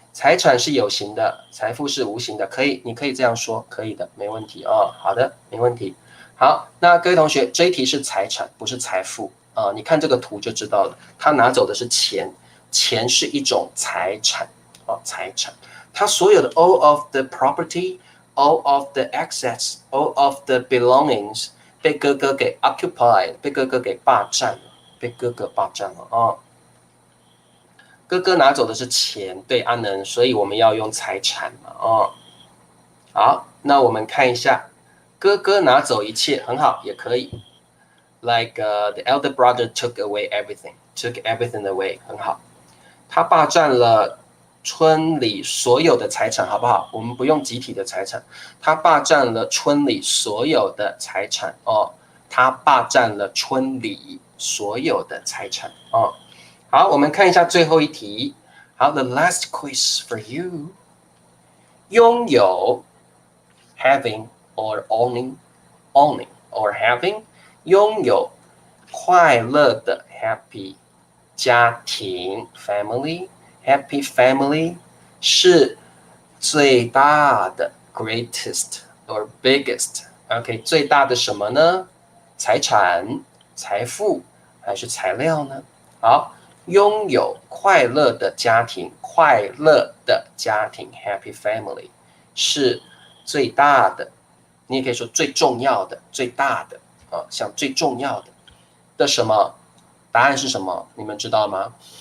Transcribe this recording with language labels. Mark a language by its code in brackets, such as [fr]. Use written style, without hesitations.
[zh] 财产是有形的，财富是无形的，可以，你可以这样说，可以的，没问题哦。好的，没问题。好，那各位同学，这一题是财产，不是财富啊。你看这个图就知道了，他拿走的是钱，钱是一种财产哦，财产。他所有的 [en] all of the property, all of the assets, all of the belongings [zh] 被哥哥给 occupied，被哥哥给霸占了，被哥哥霸占了啊。哥哥拿走的是钱，对阿能，所以我们要用财产嘛，哦。好，那我们看一下，哥哥拿走一切，很好，也可以。 [en] Like the elder brother took away everything, took everything away， [zh] 很好。他霸占了村里所有的财产，好不好？我们不用集体的财产，他霸占了村里所有的财产哦，他霸占了村里所有的财产哦。好，我们看一下最后一题。 [en] 好 ，the last quiz for you。 [zh] 拥有 [en] having or owning or having [zh] 拥有快乐的 happy 家庭 family happy family 是最大的 [en] greatest or biggest OK [zh] 最大的什么呢？财产、财富还是材料呢？好。拥有快乐的家庭，快乐的家庭 （happy family） 是最大的，你也可以说最重要的、最大的啊，像最重要的什么？答案是什么？你们知道吗？